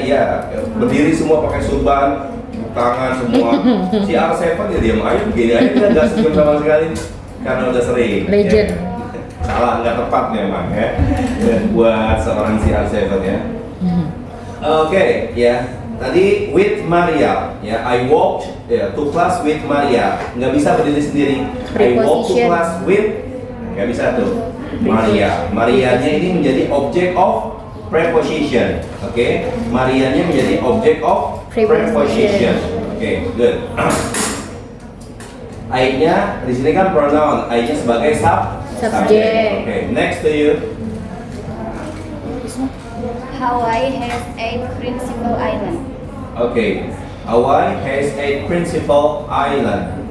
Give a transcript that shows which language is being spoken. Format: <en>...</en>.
<id>Iya, berdiri semua pakai surban. Tangan semua. Si R7 ya diam aja begini aja, dia nggak senyum sama sekali karena udah sering.</id> <en>Legend. Ya.</en> <id>Salah, nggak tepat memang ya buat seorang si R7 ya. Oke, ya. Tadi with Maria, ya.</id> <en>I walked to class with Maria.</en> <id>Nggak bisa berdiri sendiri.</id> <en>I walked to class with,</en> <id>nggak bisa tuh.</id> <en>Maria.</en> <id>Marianya ini menjadi</id> <en>object of preposition.</en> <id>Oke, Marianya menjadi</id> <en>object of preposition.</en> <id>Oke,</id> <en>good.</en> <id>I-nya di sini kan pronoun, I-nya sebagai subject.</id> <en>Oke, next to you. Hawaii has 8 principal islands. Oke, Hawaii has 8 principal island.</en>